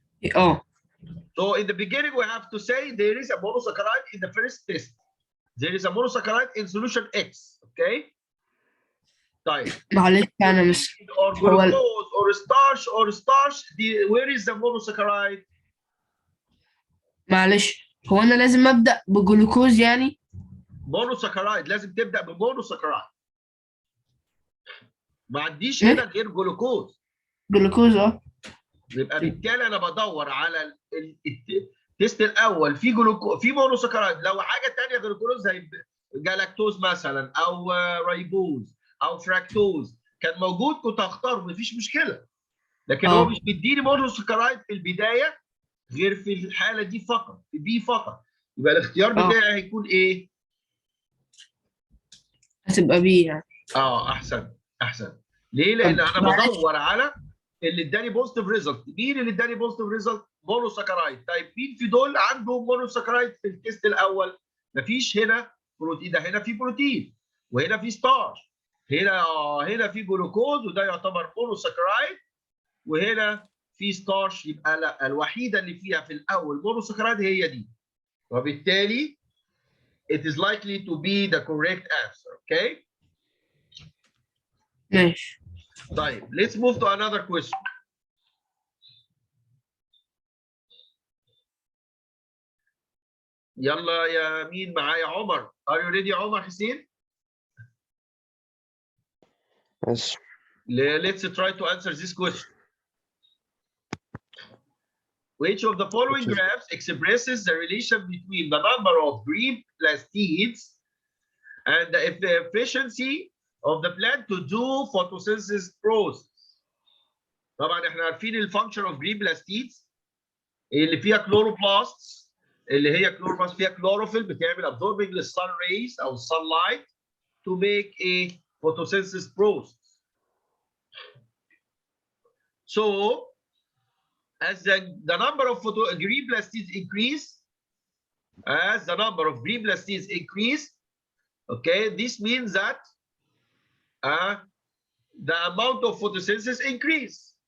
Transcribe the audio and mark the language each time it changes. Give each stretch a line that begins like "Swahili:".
English: So in the beginning, we have to say there is a monosaccharide in the first test. There is a monosaccharide in solution X. Okay? طيب. Or glucose or starch. Where is the monosaccharide?
Arabic: معلش هو انا لازم ابدا بجلوكوز يعني؟ monosaccharide لازم تبدا بمونوساكرايد. ما عنديش هنا غير جلوكوز. جلوكوز يبقى بالتالي انا بدور على التست الاول في جلوكوز في مونوساكرايد. لو حاجه ثانيه غير الجلوكوز زي جلاكتوز مثلا او ريبوز او فراكتوز كان موجود كنت هختاره مفيش مشكله. لكن هو مش بيديني مونوساكرايد في البدايه غير في الحاله دي فقط، في بي فقط. يبقى الاختيار بتاعي هيكون ايه؟ هتبقى بي يعني. احسن. ليه؟ لان انا بدور على اللي اداني بوزيتيف ريزلت. مين اللي اداني بوزيتيف ريزلت؟ مونوساكرايد. طيب مين في دول عنده مونوساكرايد في التست الاول؟ مفيش هنا بروتين. ده هنا في بروتين وهنا في ستارش. هنا في جلوكوز وده يعتبر مونوساكرايد وهنا في ستارش. يبقى لا، الوحيده اللي فيها في الاول مونوساكرايد هي دي.
English: وبالتالي it is likely to be the correct answer. Okay?
Arabic: ماشي.
English: طيب let's move to another question.
Arabic: يلا يا مين معايا؟ عمر.
English: Are you ready عمر حسين؟ Yes. Let's try to answer this question. Which of the following graphs expresses the relation between the number of green plastids and the efficiency of the plant to do photosynthesis process?
Arabic: طبعا احنا عارفين الفانكشن اوف جرين بلاستيدز اللي فيها كلوروبلاست، اللي هي كلوروبلاست فيها كلوروفيل بتعمل absorbing للsun rays او
English: sunlight to make a photosynthesis process. So as the number of green plastids increase, okay, this means that the amount of photosynthesis increase.